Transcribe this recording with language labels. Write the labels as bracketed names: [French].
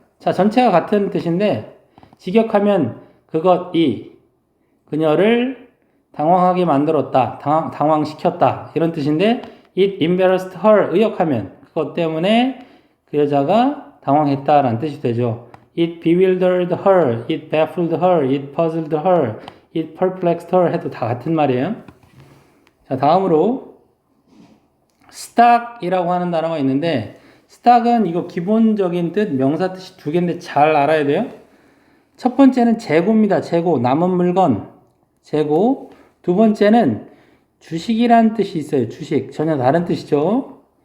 [Korean] 자, 전체가 같은 뜻인데 직역하면 그것이 그녀를 당황하게 만들었다. 당황시켰다. 이런 뜻인데 [English] it embarrassed her [Korean] 의역하면 그것 때문에 그 여자가 당황했다라는 뜻이 되죠. [English] It bewildered her, it baffled her, it puzzled her, it perplexed her [Korean] 해도 다 같은 말이에요. 자, 다음으로 stock이라고 하는 단어가 있는데 stock은 이거 기본적인 뜻, 명사 뜻이 두 개인데 잘 알아야 돼요. 첫 번째는 재고입니다. 재고, 남은 물건, 재고. 두 번째는 주식이라는 뜻이 있어요. 주식, 전혀 다른 뜻이죠.